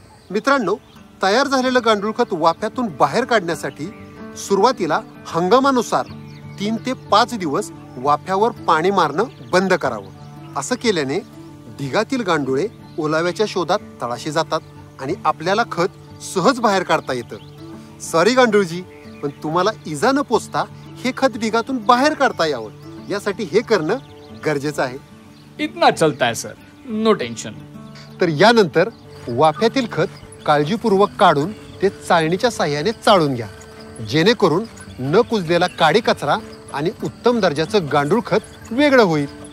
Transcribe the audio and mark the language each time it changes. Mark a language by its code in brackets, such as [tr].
[mr] मित्रांनो, तयार झालेलं गांडूळ खत वाफ्यातून बाहेर काढण्यासाठी सुरुवातीला हंगामानुसार 3 ते 5 दिवस वाफ्यावर पाणी मारणं बंद करावं. असं केल्याने ढिगातील गांडुळे ओलाव्याच्या शोधात तळाशी जातात आणि आपल्याला खत सहज बाहेर काढता येतं. सॉरी गांडूळजी, पण तुम्हाला इजा न पोचता हे खत ढिगातून बाहेर काढता यावं यासाठी हे करणं गरजेचं आहे. [hi] इतना चलता है सर, नो टेन्शन. [mr] तर यानंतर वाफ्यातील खत काळजीपूर्वक काढून ते चाळणीच्या साह्याने चाळून घ्या, जेणेकरून न कुजलेला काडी कचरा आणि उत्तम दर्जाचं गांडूळ खत वेगळं होईल.